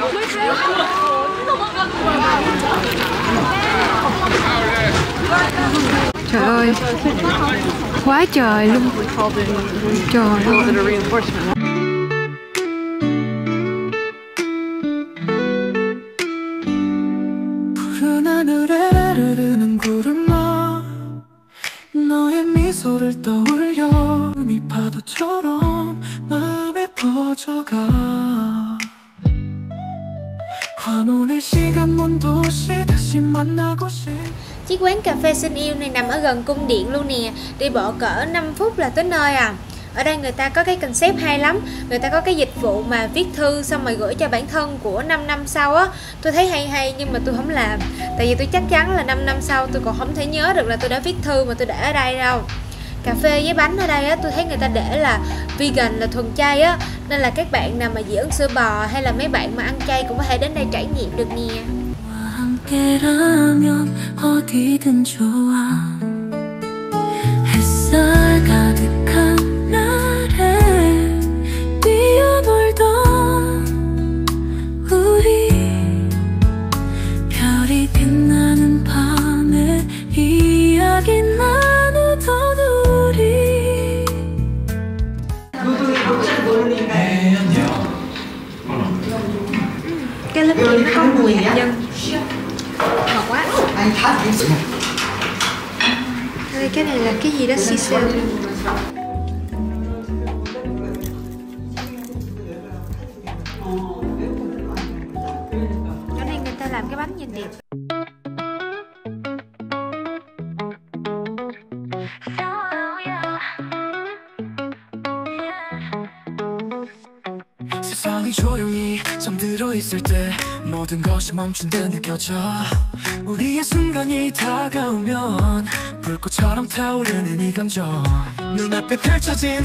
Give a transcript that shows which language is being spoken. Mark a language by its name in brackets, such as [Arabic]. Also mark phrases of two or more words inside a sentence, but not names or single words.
[Vietnamese] Trời ơi, quá trời luôn. Trời ơi. [Korean] 푸른 하늘에 흐르는 구름아 너의 미소를 떠올려 이 파도처럼 마음에 퍼져가 환혼의 시간 먼 도시 다시 만나고 싶 [Vietnamese] Chiếc quán cà phê Xin Yêu này nằm ở gần cung điện luôn nè. Đi bộ cỡ 5 phút là tới nơi à. Ở đây người ta có cái concept hay lắm. Người ta có cái dịch vụ mà viết thư xong rồi gửi cho bản thân của 5 năm sau á. Tôi thấy hay nhưng mà tôi không làm. Tại vì tôi chắc chắn là 5 năm sau tôi còn không thể nhớ được là tôi đã viết thư mà tôi để ở đây đâu. Cà phê với bánh ở đây á, tôi thấy người ta để là vegan, là thuần chay á. Nên là các bạn nào mà dị ứng sữa bò hay là mấy bạn mà ăn chay cũng có thể đến đây trải nghiệm được nè. [Korean] 함께라면 어디든 좋아 햇살 가득한 날에 뛰어놀던 우리 별이 빛나는 밤에 이야기 나누던 우리 [Vietnamese] Cái lớp này nó có mùi hạt nhân. Ngọt quá. Đây, cái này là cái gì đó sisal. Chỗ này người ta làm cái bánh nhìn đẹp. [Korean] 세상이 조용히 잠들어 있을 때 모든 것이 멈춘 듯 느껴져 우리의 순간이 다가오면 불꽃처럼 타오르는 이 감정 눈앞에 펼쳐진